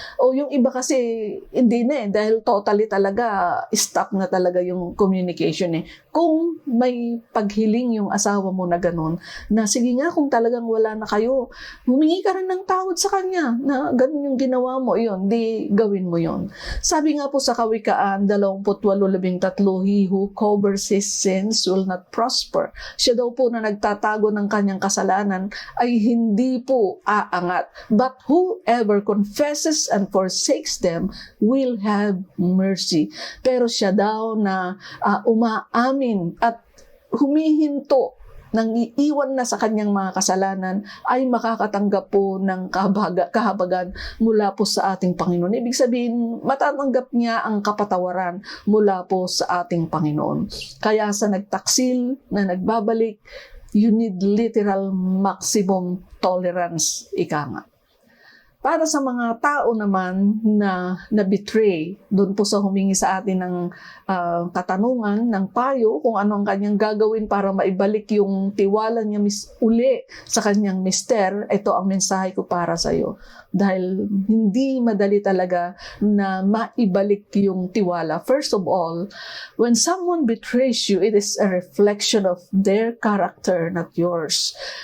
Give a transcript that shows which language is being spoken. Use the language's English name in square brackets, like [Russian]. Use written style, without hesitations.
[Filipino] O yung iba kasi hindi na dahil totally talaga stop na talaga yung communication Kung may paghiling yung asawa mo na ganun, na sige nga kung talagang wala na kayo, humingi ka rin ng tawad sa kanya na ganun yung ginawa mo, di gawin mo yun. Sabi nga po sa Kawikaan [English] 28:13, he who covers his sins will not prosper. [Filipino] Siya daw po na nagtatago ng kanyang kasalanan ay hindi po aangat. [English] But whoever confesses and forsakes them will have mercy. [Filipino] Pero siya daw na umaamin at humihinto nang iiwan na sa kanyang mga kasalanan ay makakatanggap po ng kahabagan mula po sa ating Panginoon. Ibig sabihin, matatanggap niya ang kapatawaran mula po sa ating Panginoon. Kaya sa nagtaksil na nagbabalik, [English] you need literal maximum tolerance, [Filipino] ika nga. Para sa mga tao naman na betray, doon po sa humingi sa atin ng katanungan, ng payo, kung ano ang kanyang gagawin para maibalik yung tiwala niya uli sa kanyang mister, ito ang mensahe ko para sa iyo. Dahil hindi madali talaga na maibalik yung tiwala. [English] First of all, when someone betrays you, it is a reflection of their character, not yours.